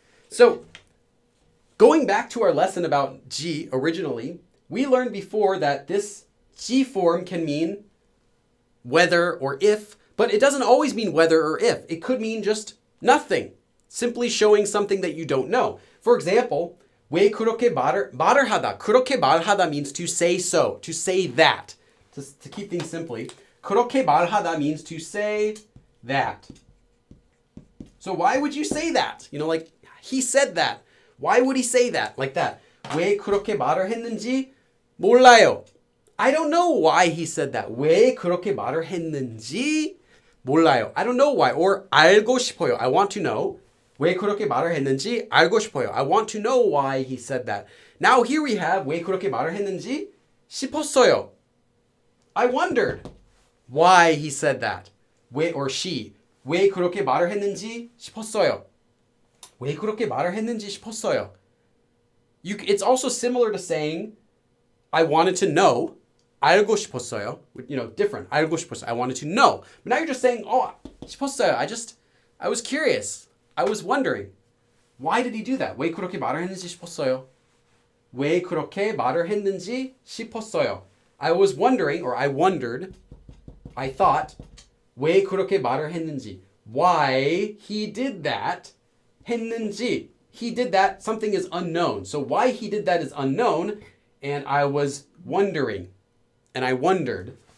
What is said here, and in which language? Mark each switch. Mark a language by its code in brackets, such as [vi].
[en] So, going back to our lesson about G originally, we learned before that this G form can mean whether or if, but it doesn't always mean whether or if. It could mean just nothing, simply showing something that you don't know. For example, [ko] 왜 그렇게 말을 하다. [en] 그렇게 말하다 means to say so, to say that. To keep things simply, 그렇게 말하다 means to say that. So why would you say that? Like he said that. Why would he say that like that? [ko] 왜 그렇게 말을 했는지 몰라요. [en] I don't know why he said that. [ko] 왜 그렇게 말을 했는지 몰라요. [en] I don't know why. Or [ko] 알고 싶어요. [en] I want to know. [ko] 왜 그렇게 말을 했는지 알고 싶어요. [en] I want to know why he said that. Now here we have [ko] 왜 그렇게 말을 했는지 싶었어요. [en] I wondered why he said that. 왜 or she. [ko] 왜 그렇게 말을 했는지 싶었어요. 왜 그렇게 말을 했는지 싶었어요. [en] It's also similar to saying I wanted to know. [ko] 알고 싶었어요. [en] Different. 알고 싶었어요. I wanted to know. But now you're just saying, 싶었어요. I was curious. I was wondering. Why did he do that? [ko] 왜 그렇게 말을 했는지 싶었어요. 왜 그렇게 말을 했는지 싶었어요. [en] I was wondering, or I wondered, I thought, [ko] 왜 그렇게 말을 했는지. [en] Why he did that. 했는지. He did that. Something is unknown. So why he did that is unknown. And I was wondering. And I wondered.